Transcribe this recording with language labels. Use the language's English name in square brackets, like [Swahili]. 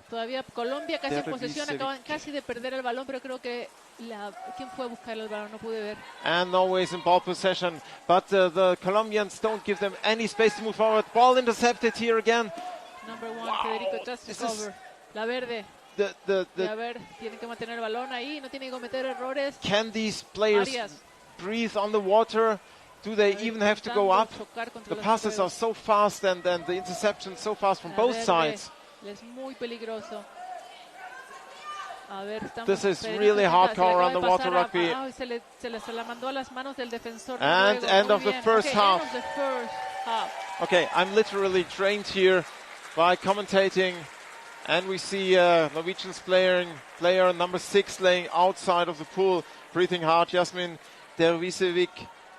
[Spanish] Todavía Colombia casi en posesión. Acaban casi de perder el balón, pero creo que ¿quién fue a buscar el balón? No pude ver. [English] And Norway is in ball possession, but the Colombians don't give them any space to move forward. Ball intercepted here again. Number 1, Federico just recover. La Verde. [Spanish] A ver, tienen que mantener el balón ahí, no tienen que cometer errores. [English] Can these players breathe on the water? Do they even have to go up? The passes are so fast and the interceptions so fast from both sides. [Spanish] Es muy peligroso. [English] A ver, this is really hardcore underwater rugby. [Spanish] Se la mandó a las manos del defensor. [English] And end of the first half. End of the first half. Okay, I'm literally trained here by commentating. And we see Norwegian's player number 6 laying outside of the pool, breathing hard. Jasmine Dervisevic.